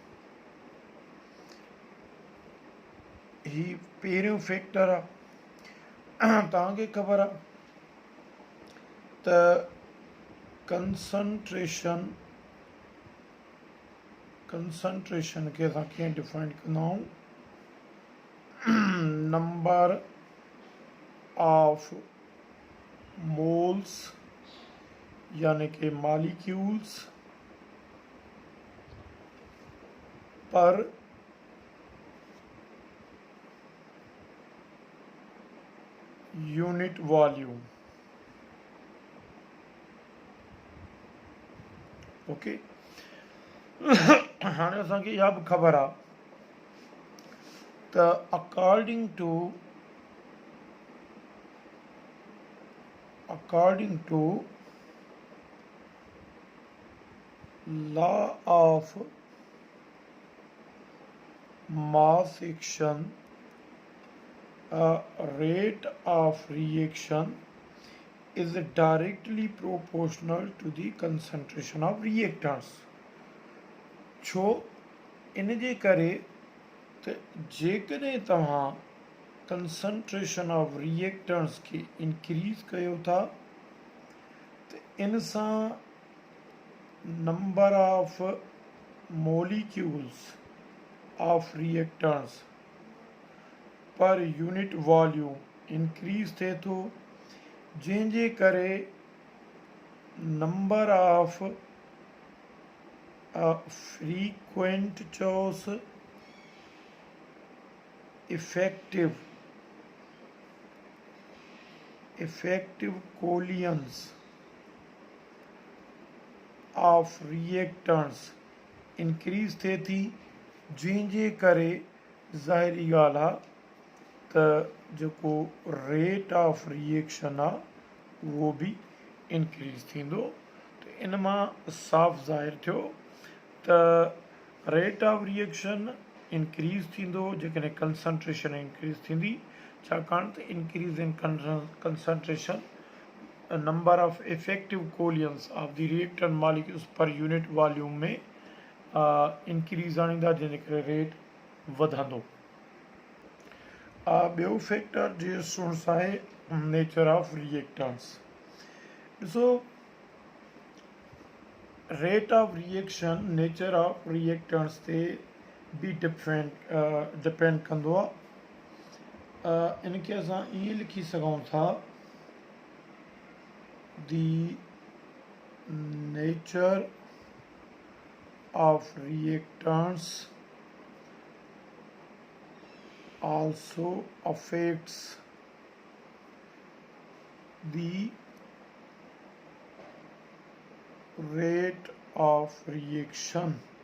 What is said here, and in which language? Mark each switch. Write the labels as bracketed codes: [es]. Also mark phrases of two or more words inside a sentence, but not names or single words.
[sd] ही पहिरियों फैक्टर आहे। तव्हांखे ख़बर आहे त कंसंट्रेशन खे असां कीअं डिफाइन कंदा आहियूं? [en] number of moles [sd] यानी कि [en] molecules per unit volume. [sd] ओके, हाणे असांखे इहा बि ख़बर आहे [en] त according to law of mass action, rate of reaction is directly proportional to the concentration of reactants। [sd] छो इन जे करे त जेकॾहिं तव्हां [en] concentration of reactants [sd] खे इंक्रीज़ कयो था त इन सां [en] number of molecules of reactants per unit volume increase [sd] थिए थो, जंहिंजे करे [en] number of frequent chos effective collisions of reactants increase [sd] थिए थी, जंहिंजे करे ज़ाहिरी ॻाल्हि आहे त जेको [en] rate of reaction [sd] आहे उहो बि इंक्रीज़ थींदो। त इन मां साफ़ ज़ाहिर थियो त [en] rate of reaction increase [sd] थींदो जेकॾहिं [en] concentration increase [sd] थींदी, छाकाणि त [en] increase in concentration number of effective collisions of the reactant molecules per unit volume [sd] में इंक्रीज़ आणींदा, जंहिंजे करे रेट वधंदो। ॿियो फैक्टर जे स्टूडेंट्स आहे [en] nature of reactants. [sd] ॾिसो, [en] rate of reaction nature of reactants [sd] ते बि डिपेंड कंदो आहे। इनखे असां ईअं लिखी सघूं था, [en] the nature of reactants also affects the rate of reaction।